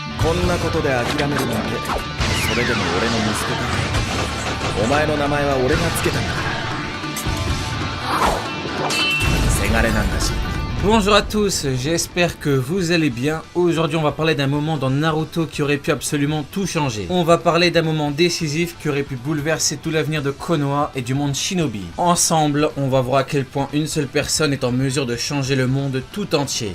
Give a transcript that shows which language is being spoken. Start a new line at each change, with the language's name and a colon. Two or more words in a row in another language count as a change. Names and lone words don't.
Japanese: こんなことで諦めるなんて。それでも俺の息子か。お前の名前は俺がつけたんだ。せがれなんだし。
French: Bonjour à tous, j'espère que vous allez bien. Aujourd'hui on va parler d'un moment dans Naruto qui aurait pu absolument tout changer. On va parler d'un moment décisif qui aurait pu bouleverser tout l'avenir de Konoha et du monde Shinobi. Ensemble, on va voir à quel point une seule personne est en mesure de changer le monde tout entier.